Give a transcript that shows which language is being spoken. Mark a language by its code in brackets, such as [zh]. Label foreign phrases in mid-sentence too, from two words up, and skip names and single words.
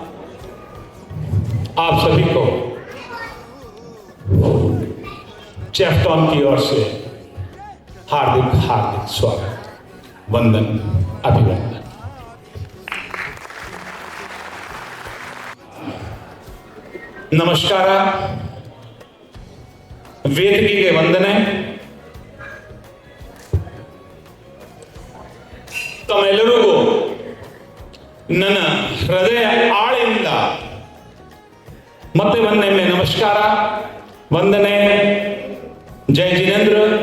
[hi] आप सभी को चेफ्टॉन की ओर से हार्दिक हार्दिक स्वागत, वंदन, अभिनंदन। नमस्कार, [kn] ವೇದಿಕೆಗೆ ವಂದನೆ। ತಮ್ಮೆಲ್ಲರಿಗೂ ನನ್ನ ಹೃದಯ ಆಳೆಯಿಂದ ಮತ್ತೆ ಒಂದೊಮ್ಮೆ ನಮಸ್ಕಾರ, ವಂದನೆ, ಜೈ ಜಿನೇಂದ್ರ।